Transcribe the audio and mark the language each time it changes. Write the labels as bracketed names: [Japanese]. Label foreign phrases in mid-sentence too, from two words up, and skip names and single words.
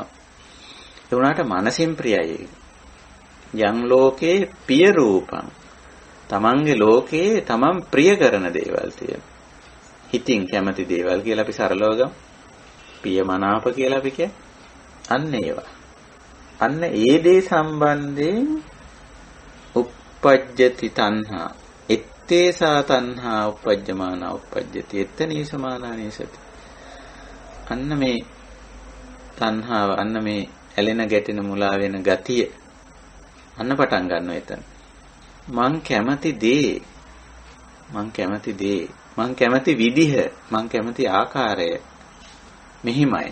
[Sinhala] ඒ වුණාට මනසින් ප්‍රියයි. [Pali] යම් ලෝකේ පිය රූපං. [Sinhala] Tamanගේ ලෝකේ Taman ප්‍රිය කරන දේවල් තියෙනවා. හිතින් කැමති දේවල් කියලා අපි සරලව ගමු. පියමනාප කියලා අපි කියන්නේ. අන්න ඒවා. අන්න ඒ දේ සම්බන්ධයෙන් [Pali] uppajjati තණ්හා. ettesa තණ්හා uppajjamana uppajjati. එත්තනී සමානානී සති. [Sinhala] අන්න මේ තණ්හාව අන්න මේ ඇලෙන ගැටෙන මුලා වෙන ගතිය අන්න පටන් ගන්නවා එතන. මං කැමති දේ මං කැමති විදිහ මං කැමති ආකාරය මෙහිමයි.